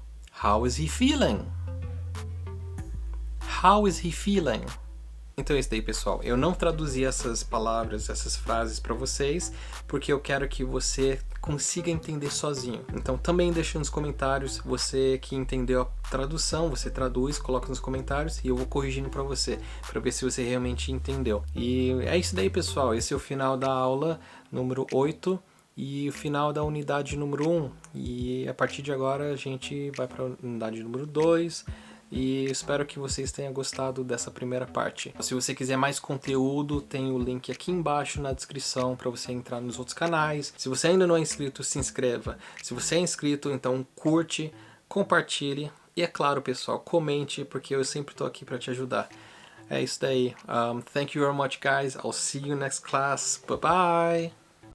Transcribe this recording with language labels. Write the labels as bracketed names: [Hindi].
[English] How is he feeling? How is he feeling? [Portuguese] Então é isso daí, pessoal. Eu não traduzi essas palavras, essas frases para vocês, porque eu quero que você consiga entender sozinho. Então também deixa nos comentários, você que entendeu a tradução, você traduz, coloca nos comentários e eu vou corrigindo para você, para ver se você realmente entendeu. E é isso daí, pessoal. Esse é o final da aula número 8 e o final da unidade número 1. E a partir de agora a gente vai para a unidade número 2. E espero que vocês tenham gostado dessa primeira parte. Se você quiser mais conteúdo, tem o link aqui embaixo na descrição para você entrar nos outros canais. Se você ainda não é inscrito, se inscreva. Se você é inscrito, então curte, compartilhe e, é claro, pessoal, comente, porque eu sempre estou aqui para te ajudar. É isso daí. [English] Thank you very much, guys. I'll see you next class. Bye bye.